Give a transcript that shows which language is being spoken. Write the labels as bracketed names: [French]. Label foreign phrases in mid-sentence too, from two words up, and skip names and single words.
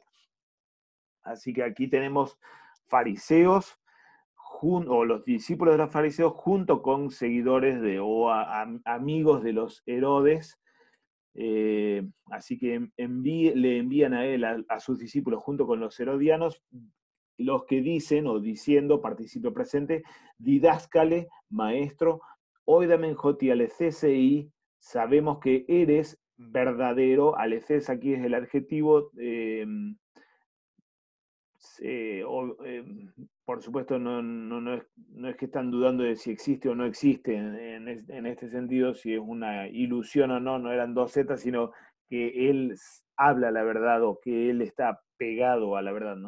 [Spanish] Así que aquí tenemos fariseos o los discípulos de los fariseos junto con seguidores o amigos de los Herodes. Así que le envían a él, a sus discípulos junto con los herodianos, los que dicen o diciendo, participio presente, [Greek] διδάσκαλε, maestro, οἴδαμεν ὅτι ἀληθὴς εἶ, [Spanish] sabemos que eres verdadero, aleces aquí es el adjetivo, por supuesto no es que están dudando de si existe o no existe en este sentido, si es una ilusión o no, no eran dos zetas, sino que él habla la verdad o que él está pegado a la verdad, ¿no?